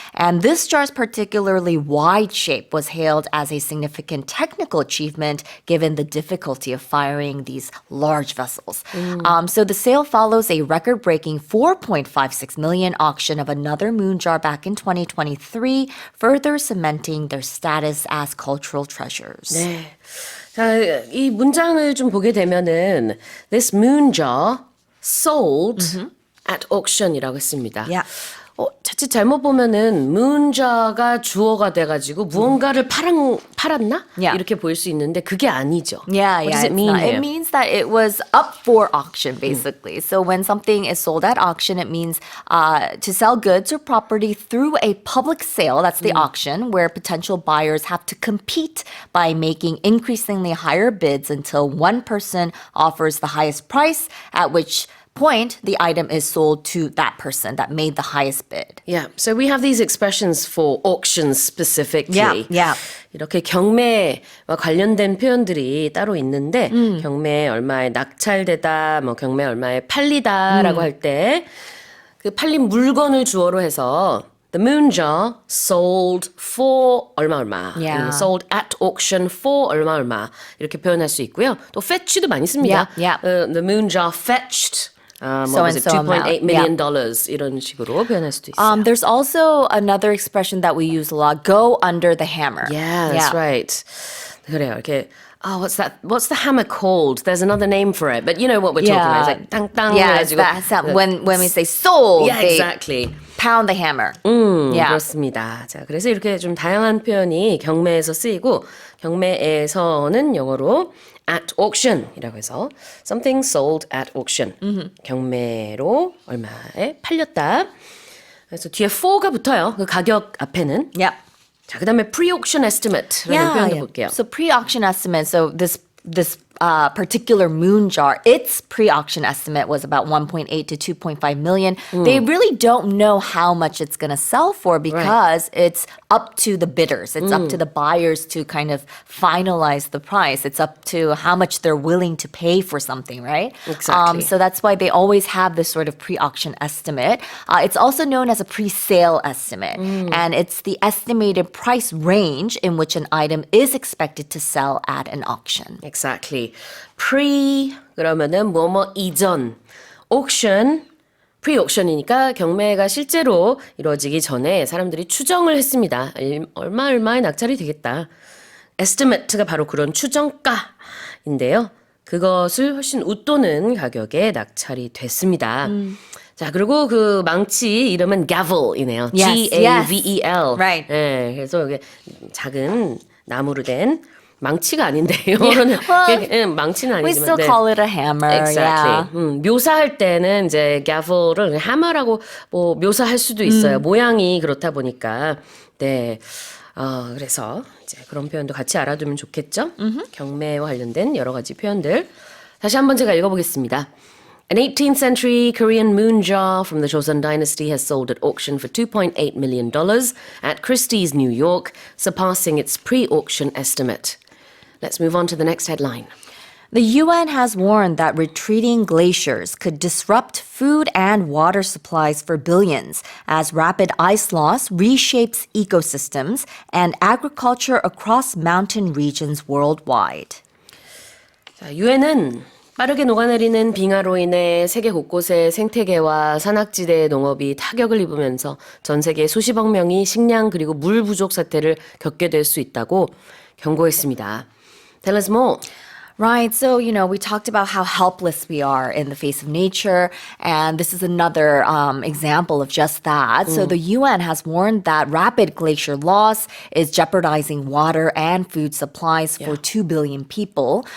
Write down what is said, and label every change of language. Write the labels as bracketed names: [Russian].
[English] And this jar's particularly wide shape was hailed as a significant technical achievement given the difficulty of firing these large vessels. So the sale follows a record-breaking $4.56 million auction of another moon jar back in 2023. Further cementing their status as cultural treasures. [Korean] 네. 자, 이 문장을 좀 보게 되면은 [English] This moon jar sold at auction [Korean] 이라고 했습니다. [English] Yeah. [Korean] 자칫 잘못 보면은 문자가 주어가 돼가지고 무언가를 팔았나? 이렇게 보일 수 있는데 그게 아니죠. [English] Yeah, What does yeah. it mean here? It means that it was up for auction, basically. So when something is sold at auction, it means to sell goods or property through a public sale. That's the auction, where potential buyers have to compete by making increasingly higher bids until one person offers the highest price, at which point the item is sold to that person that made the highest bid. Yeah, so we have these expressions for auctions specifically. Yeah. [Korean] 이렇게 경매와 관련된 표현들이 따로 있는데 경매에 얼마에 낙찰되다, 뭐 경매에 얼마에 팔리다라고 할 때 그 팔린 물건을 주어로 해서 [English] The moon jar sold for [Korean] 얼마. [English] Yeah. Sold at auction for 얼마. [Korean] 이렇게 표현할 수 있고요. 또 fetch도 많이 씁니다. [English] Yeah. The moon jar fetched So what was it? so amount. [Korean] $2.8 million 이런 식으로 표현할 수도 있어요. [English] There's also another expression that we use a lot, go under the hammer. Yeah, that's right. [Korean] 그래요. [English] 이렇게 what's the hammer called? There's another name for it, but you know what we're talking about. It's like [Korean] 땅땅 [English] Yeah, it's [Korean] 해가지고 [English] that sound. When we say sold, Yeah, they exactly. pound the hammer. Yeah. [Korean] 그렇습니다. 자, 그래서 이렇게 좀 다양한 표현이 경매에서 쓰이고 경매에서는 영어로 at auction이라고 해서 [English] something sold at auction. [Korean] 경매로 얼마에 팔렸다. 그래서 뒤에 for가 붙어요. 그 가격 앞에는. Yep. 자, 그다음에 pre-auction estimate라는 표현도 볼게요. [English] So pre-auction estimate. So this particular moon jar, its pre-auction estimate was about 1.8 to 2.5 million. They really don't know how much it's going to sell for because it's up to the bidders. It's up to the buyers to kind of finalize the price. It's up to how much they're willing to pay for something, right? Exactly. So that's why they always have this sort of pre-auction estimate. It's also known as a pre-sale estimate. And it's the estimated price range in which an item is expected to sell at an auction. Exactly. [Korean] pre 그러면은 뭐뭐 이전, auction, pre-auction이니까 경매가 실제로 이루어지기 전에 사람들이 추정을 했습니다. 얼마에 낙찰이 되겠다. estimate가 바로 그런 추정가인데요. 그것을 훨씬 웃도는 가격에 낙찰이 됐습니다. 자, 그리고 그 망치 이름은 gavel이네요. [English] Yes, G-A-V-E-L. Right. [Korean] 네, 그래서 이게 작은 나무로 된 망치가 아닌데 영어로는 망치는 [English] We [Korean] 아니지만 [English] still call it a hammer. Exactly. Yeah. [Korean] 묘사할 때는 이제 gavel을 hammer라고 뭐 묘사할 수도 있어요. 모양이 그렇다 보니까 네. 그래서 이제 그런 표현도 같이 알아두면 좋겠죠. 경매와 관련된 여러 가지 표현들 다시 한번 제가 읽어보겠습니다. [English] An 18th century Korean moon jar from the Joseon dynasty has sold at auction for $2.8 million at Christie's, New York, surpassing its pre-auction estimate. Let's move on to the next headline. The UN has warned that retreating glaciers could disrupt food and water supplies for billions as rapid ice loss reshapes ecosystems and agriculture across mountain regions worldwide. [Korean] 자, 유엔은 빠르게 녹아내리는 빙하로 인해 세계 곳곳의 생태계와 산악지대의 농업이 타격을 입으면서 전 세계 수십억 명이 식량 그리고 물 부족 사태를 겪게 될 수 있다고 경고했습니다. [English] Tell us more. Right. So, we talked about how helpless we are in the face of nature. And this is another example of just that. So the UN has warned that rapid glacier loss is jeopardizing water and food supplies for 2 billion people.